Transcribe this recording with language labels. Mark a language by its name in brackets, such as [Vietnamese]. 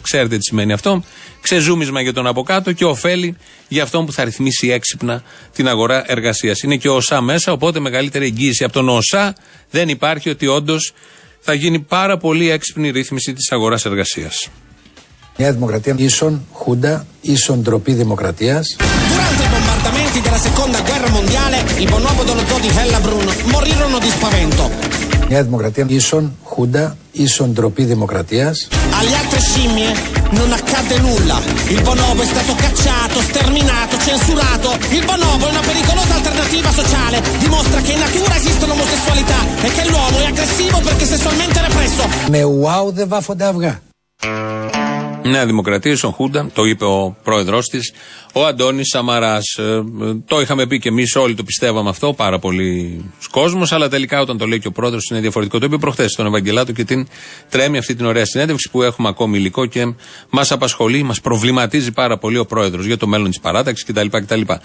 [Greek] Ξέρετε τι σημαίνει αυτό. Ξεζούμισμα για τον από κάτω και ωφέλη για αυτόν που θα ρυθμίσει έξυπνα την αγορά εργασίας. Είναι και ο ΩΣΑ μέσα, οπότε μεγαλύτερη εγγύηση από τον ΩΣΑ δεν υπάρχει ότι όντως θα γίνει πάρα πολύ έξυπνη ρύθμιση της αγοράς εργασίας. Μια δημοκρατία ίσον χούντα, ίσον ντροπή δημοκρατίας. [Italian] Durante i bombardamenti della seconda guerra mondiale, il bonobo dello zoo di Hellabrunn morirono di spavento. [Greek] Μια δημοκρατία ίσον χούντα, ίσον ντροπή δημοκρατίας. [Italian] Alle altre scimmie non accadde nulla. Il bonobo è stato cacciato, sterminato, censurato. Il bonobo è una pericolosa alternativa sociale. Dimostra che in natura esiste l'omosessualità e che l'uomo è aggressivo perché sessualmente represso. Me wow de vafo de avga. [Greek] Νέα Δημοκρατία, ίσον Χούντα, το είπε ο πρόεδρός της, ο Αντώνης Σαμαράς. Το είχαμε πει και εμείς όλοι, το πιστεύαμε αυτό, πάρα πολύ κόσμος, αλλά τελικά όταν το λέει και ο πρόεδρος είναι διαφορετικό. Το είπε προχθές στον Ευαγγελάτο και την τρέμει αυτή την ωραία συνέντευξη που έχουμε ακόμη υλικό και μας απασχολεί, μας προβληματίζει πάρα πολύ ο πρόεδρος για το μέλλον της παράταξης κτλ. Κτλ.